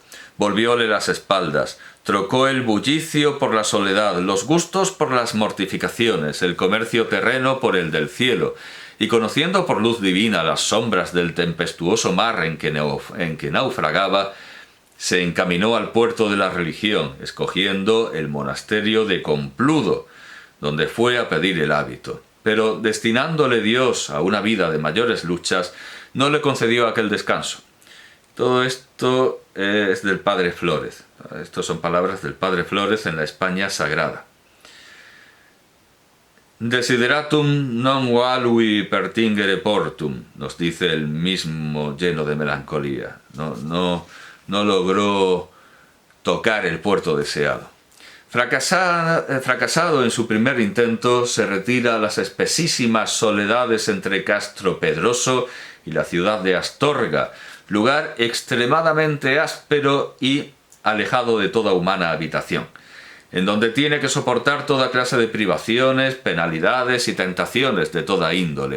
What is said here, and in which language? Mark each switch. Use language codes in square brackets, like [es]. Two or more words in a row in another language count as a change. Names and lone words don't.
[es] Volvióle las espaldas, trocó el bullicio por la soledad, los gustos por las mortificaciones, el comercio terreno por el del cielo, y conociendo por luz divina las sombras del tempestuoso mar en que naufragaba, se encaminó al puerto de la religión, escogiendo el monasterio de Compludo, donde fue a pedir el hábito. Pero destinándole Dios a una vida de mayores luchas, no le concedió aquel descanso. Todo esto es del padre Flórez. Estas son palabras del padre Flórez en la España Sagrada. [la] Desideratum non valui pertingere portum, [es] nos dice el mismo lleno de melancolía. No logró tocar el puerto deseado. Fracasado en su primer intento, se retira a las espesísimas soledades entre Castro Pedroso y la ciudad de Astorga, lugar extremadamente áspero y alejado de toda humana habitación, en donde tiene que soportar toda clase de privaciones, penalidades y tentaciones de toda índole.